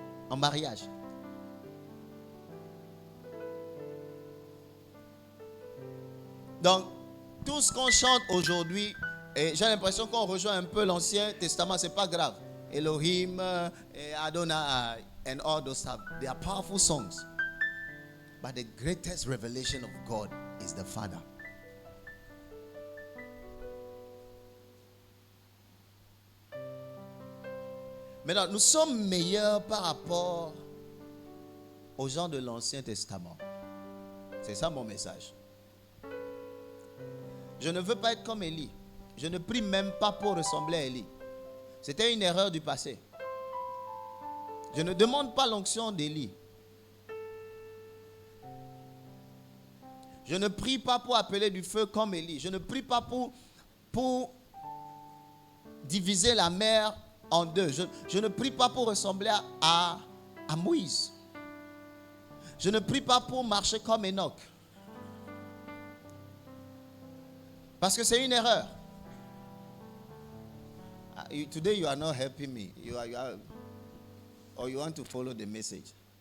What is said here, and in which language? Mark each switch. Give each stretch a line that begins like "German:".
French: En mariage. Donc, tout ce qu'on chante aujourd'hui, et j'ai l'impression qu'on rejoint un peu l'Ancien Testament, c'est pas grave.
English: Elohim, Adonai, and all those stuff, they are powerful songs. But the greatest revelation of God is the Father.
French: Maintenant, nous sommes meilleurs par rapport aux gens de l'Ancien Testament. C'est ça mon message. Je ne veux pas être comme Élie. Je ne prie même pas pour ressembler à Élie. C'était une erreur du passé. Je ne demande pas l'onction d'Élie. Je ne prie pas pour appeler du feu comme Élie. Je ne prie pas pour diviser la mer en deux. Je ne prie pas pour ressembler à Moïse. Je ne prie pas pour marcher comme Enoch. Parce que c'est une erreur.
English: Today you are not helping me. Or you want to follow the message.